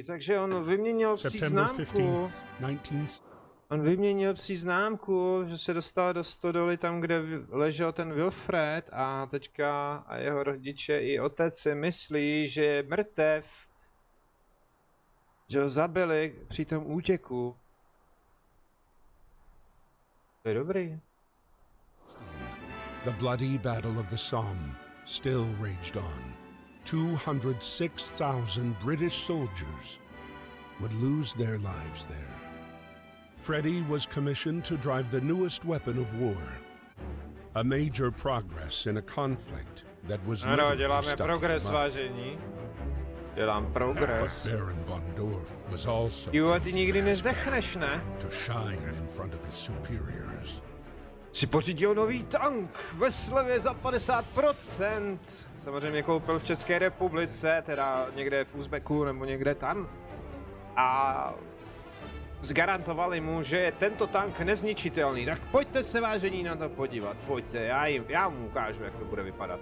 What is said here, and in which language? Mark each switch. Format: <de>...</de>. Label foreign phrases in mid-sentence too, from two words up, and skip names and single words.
<cs>Takže on vyměnil psí známku. On vyměnil psí známku, že se dostal do stodoly tam, kde ležel ten Wilfred a teďka a jeho rodiče i otec si myslí, že je mrtev. Že ho zabili při tom útěku. To je dobrý.</cs> <en>The bloody battle of the Somme still raged on. 206,000 British soldiers would lose their lives there. Freddy was commissioned to drive the newest weapon of war, a major progress in a conflict that was</en> <cs>děláme progres, vážení. Dělám progres.</cs> <en>Baron von Dorf was also</en> <cs>Jo, ty nikdy nezdechneš, ne?</cs> <en>to shine in front of his superiors.</en> <cs>Si pořídil nový tank ve slevě za 50%. Samozřejmě koupil v České republice, teda někde v Uzbeku nebo někde tam. A zgarantovali mu, že je tento tank nezničitelný. Tak pojďte se, vážení, na to podívat. Pojďte, já mu ukážu, jak to bude vypadat.</cs>